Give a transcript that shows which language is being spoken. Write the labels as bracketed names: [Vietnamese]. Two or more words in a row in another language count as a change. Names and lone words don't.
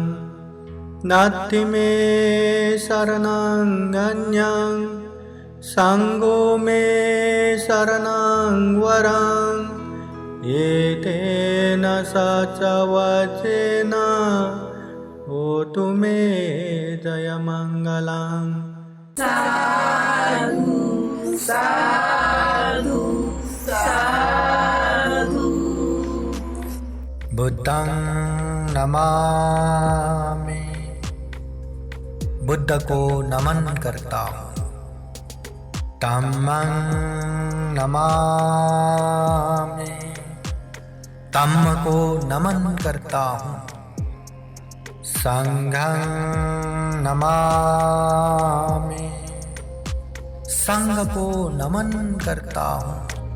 [Pali] नास्ति मे शरणं अन्यं संगो मे शरणं वरं एतेन सचवचेन होतु मे जयमङ्गलं। साधु साधु साधु। बुद्धं नमामि। [Hindi] बुद्ध को नमन करता हूँ। [Pali] धम्मं नमामि। [Hindi] धम्म को नमन करता हूँ। [Pali] संघं नमामि। [Hindi] संघ को नमन करता हूँ।